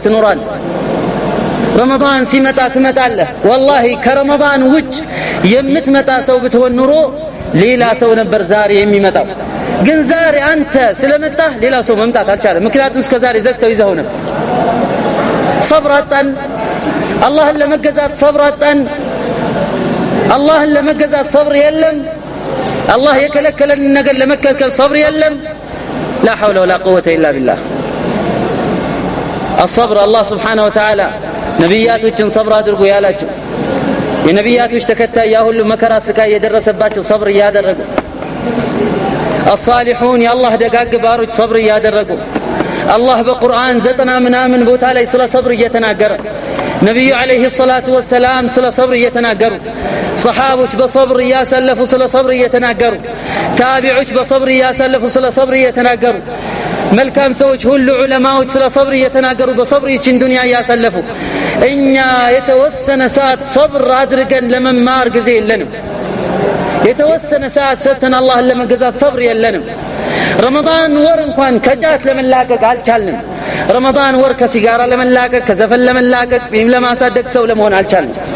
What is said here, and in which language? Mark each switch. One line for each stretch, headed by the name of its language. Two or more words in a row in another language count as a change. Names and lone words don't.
Amharic: ይኖራል ረመዳን ሲመጣ ትመጣለህ والله ከረመዳን ውጭ የምትመጣ ሰው ብትሆን ኑሮ ሌላ ሰው ነበር ዛሬ የሚመጣው ግን ዛሬ አንተ ስለመጣህ ሌላ ሰው መምጣት አልቻለም ምክንያቱም እስከ ዛሬ ዘግተው ይዘው ነበር صبر አጣን አላህን ለመገዛት صبر አጣን አላህን ለመገዛት صبر የለም አላህ የከለከለን ነገር ለመከልከል صبر የለም
Arabic: لا حول ولا قوة إلا بالله الصبر الله سبحانه وتعالى
Amharic: ነብያቶችን صبر አድርጉ ያላቸው የነብያቶች ተከታይ ያ ሁሉ መከራ ስቃይ የደረሰባቸው صبر ያደረጉ
Arabic: الصالحون يا الله
Amharic: ደጋግ ባሮች صبر ያደረጉ الله በቁርአን 90 ምናምን ቦታ ላይ ስለ صبر እየተናገረ ነብዩ አለይሂ ሰላቱ ወሰላም ስለ صبر እየተናገሩ ሰሃቦች በصبر ያሰለፉ ስለ صبر እየተናገሩ ታቢዑች በصبر ያሰለፉ ስለ صبر እየተናገሩ መልካም ሰዎች ሁሉ ዑለማዎች ስለ صبر እየተናገሩ በصبر ይችን ዱንያ ያሰለፉ እኛ የተወሰነ ሰዓት صبر አድርገን ለመማር ጊዜ የለንም የተወሰነ ሰዓት ሰተን አላህን ለመገዛት صبر የለንም ረመዳን ወር እንኳን ከጫት ለመላቀቅ አልቻልንም ረመዳን ወር ከሲጋራ ለመላቀቅ ከዘፈን ለመላቀቅ ጺም ለማሳደግ ሰው ለመሆን አልቻልንም